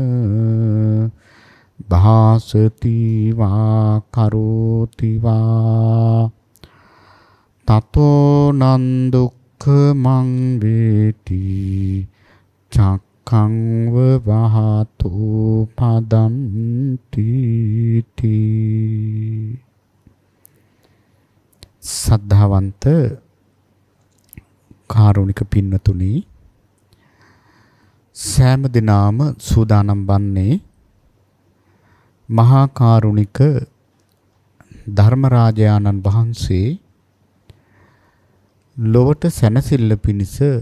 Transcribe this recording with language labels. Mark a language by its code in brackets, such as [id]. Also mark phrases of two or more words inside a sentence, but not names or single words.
[pi] භාසති වා කරෝති වා තතෝ නං දුක්ඛමං වේති චක්ඛං වහතු පදන්ති සද්ධාවන්ත [si] කාරුණික පින්නතුනි සෑම දිනම සූදානම් වන්නේ මහා කාරුණික ධර්මරාජානන් වහන්සේ ලොවට සැනසෙල්ල පිණිස